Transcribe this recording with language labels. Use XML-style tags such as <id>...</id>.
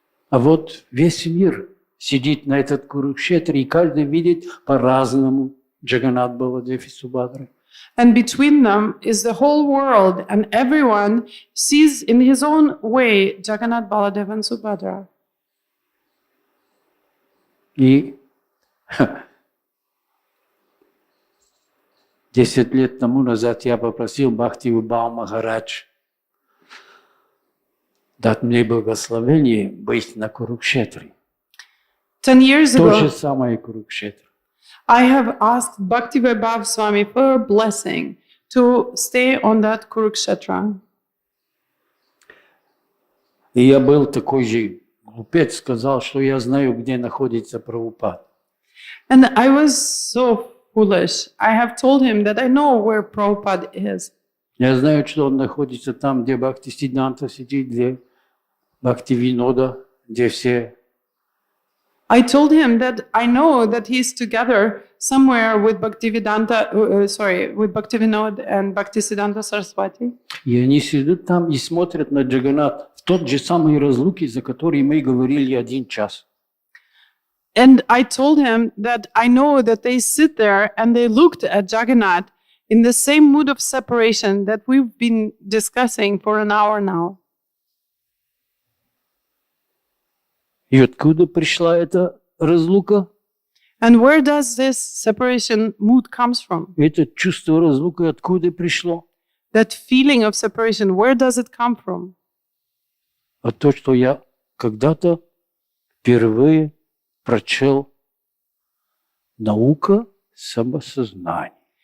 <ru>А вот весь мир сидит на этот Курукшетре, и каждый видит по-разному Джаганат, Баладев и Субадра.</ru> <en>And between them is the whole world, and everyone sees in his own way Jagannath Baladev and Subhadra.</en> <ru>И 10 лет тому назад я попросил Бхактивибхава Махарадж дать мне благословение быть на Курукшетре.</ru> <en>10 years</en> <ru>То же</ru> <en>ago,</en> <ru>самое Курукшетра.</ru> <en>I have asked Bhaktivedanta Swami for a blessing to stay on that Kurukshetra.</en> <ru>И я был такой же глупец, сказал, что я знаю, где находится Прабхупад.</ru> <en>And I was so foolish. I have told him that I know where Prabhupada is.</en> <ru>Я знаю, что он находится там, где Бхактисиддханта сидит, где Бхактивинода, где все.</ru> <en>I told him that I know that he's together somewhere with with Bhaktivinod and Bhaktisiddhanta Saraswati.</en> <ru>И они сидят там и смотрят на Джаганнат в тот же самый разлуки, за который мы говорили 1 час.</ru> <en>And I told him that I know that they sit there and they looked at Jagannath in the same mood of separation that we've been discussing for an hour now.</en> <ru>И откуда пришла эта разлука?</ru> <en>And where does this separation mood comes from?</en> <ru>Это чувство разлуки откуда пришло?</ru> <en>That feeling of separation, where does it come from?</en> <ru>А то, что я когда-то впервые прочел «Наука самосознания».</ru>